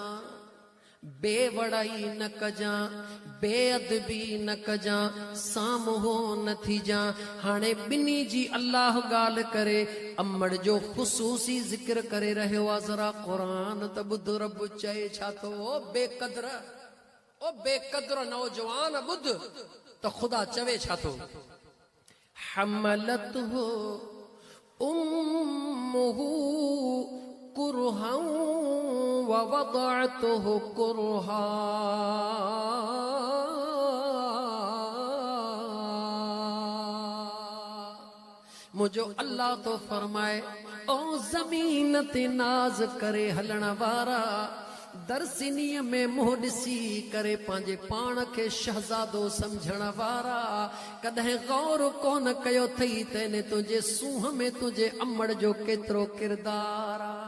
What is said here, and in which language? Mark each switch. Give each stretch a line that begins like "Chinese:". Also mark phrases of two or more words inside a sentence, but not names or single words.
Sindhi: बेवड़ाई न कजां, बेअदबी न कजां, साम्हूं न थीजां। हाणे ॿिन्ही जी अल्लाह ॻाल्हि करे अमड़ जो ख़ुसूसी ज़िक्र करे रहियो आहे। ज़रा क़ुरान त ॿुध रब चए छा थो? ओ बेक़द्र नौजवान ॿुध त ख़ुदा चवे छा थो?
Arabic: حملته أمه كرها و وضعته كرها.
Sindhi: मुझो अल्लाह तो फरमाए ओ ज़मीन ते नाज करे हलण वारा, दरसिनीअ में मुंह ॾिसी करे पंहिंजे पाण खे शहज़ादो समझण वारा, कॾहिं गौर कोन कयो थई तने तुंहिंजे सूंह में तुंहिंजे अमड़ जो केतिरो किरदार आहे।